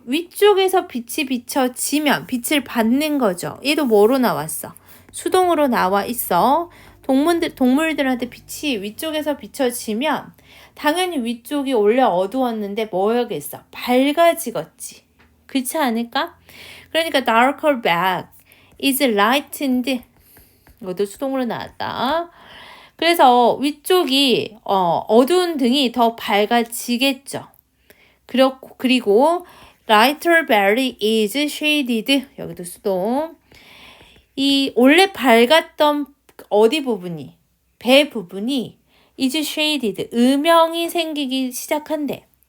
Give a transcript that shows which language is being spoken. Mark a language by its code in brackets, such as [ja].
[ko] 위쪽에서 빛이 비춰지면 빛을 받는 거죠. 얘도 뭐로 나왔어? 수동으로 나와 있어. 동물들한테 빛이 위쪽에서 비춰지면 당연히 위쪽이 원래 어두웠는데 뭐여겠어? 밝아지겠지. 그렇지 않을까? 그러니까 [en] darker back is lightened. [ko] 이것도 수동으로 나왔다. 그래서 위쪽이 어두운 등이 더 밝아지겠죠. 그리고 [en] lighter belly is shaded. [ko] 여기도 수동. 이 원래 밝았던 어디 부분이? 배 부분이 [en] is shaded. [ko] 음영이 생기기 시작한대.